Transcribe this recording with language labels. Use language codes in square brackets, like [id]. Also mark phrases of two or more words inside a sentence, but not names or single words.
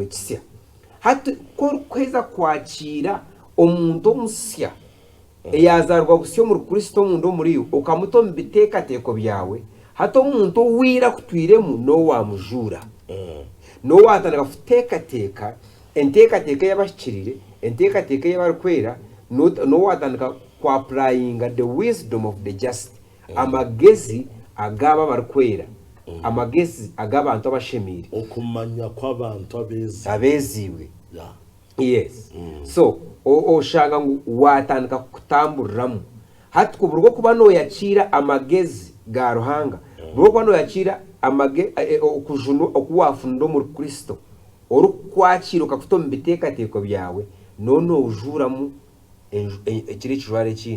[nyn] kisya hati korikweza kwakira omuntu omusya eyazarwa busya omuri kristo omuntu omuri iwe okamuta omu biteekateeko byawe hati omuntu owira kutwiremu n'owamujura n'owatandika kuteekateeka enteekateeka ey'abahikirire enteekateeka ey'abarikwera n'owatandika kuapurayinga [en] the wisdom of the just [nyn] amagezi ag'aba barikwera amagezi ag'abantu abashemiire okumanya kw'abantu abeeziibwe [en] yes so [nyn] oshanga ngu watandika kutamburiramu hati kuburwa kuba noyakira amagezi ga ruhanga burwa kuba noyakira okujunwa okuwafunira omuri kristo orukwakira okakuta omu biteekateeko byawe nono ojuramu ekiri ekijwaro ekindi